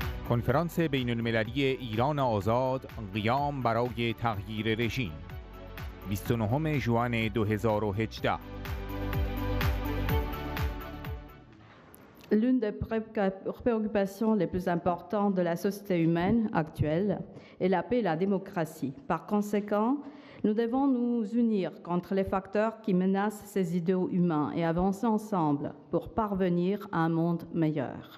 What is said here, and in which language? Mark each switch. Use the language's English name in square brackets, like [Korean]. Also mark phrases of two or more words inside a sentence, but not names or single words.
[Persian] کنفرانس بین المللی ایران آزاد قیام برای تغییر رژیم 29 ژوئن 2018. [French] L'une des préoccupations les plus importantes de la société humaine actuelle est la paix et la démocratie. Par conséquent, nous devons nous unir contre les facteurs qui menacent ces idéaux humains et avancer ensemble pour parvenir à un monde meilleur.